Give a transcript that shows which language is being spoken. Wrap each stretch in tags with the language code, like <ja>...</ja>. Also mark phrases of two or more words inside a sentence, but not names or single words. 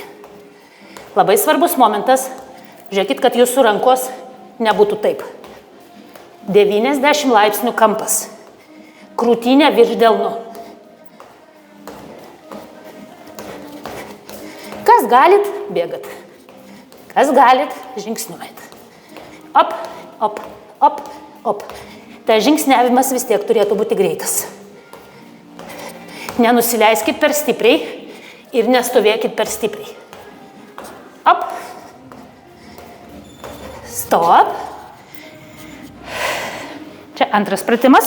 <lt>Labai svarbus momentas. Žiūrėkit, kad jūsų rankos nebūtų taip. 90 laipsnių kampas. Krūtinė virš delnų. Kas galit, bėgat. Kas galit, žingsniuojat. Op, op, op, op. Tai žingsniavimas vis tiek turėtų būti greitas. Nenusileiskit per stipriai ir nestovėkit per stipriai. Op. Stop. Čia antras pratimas.</lt>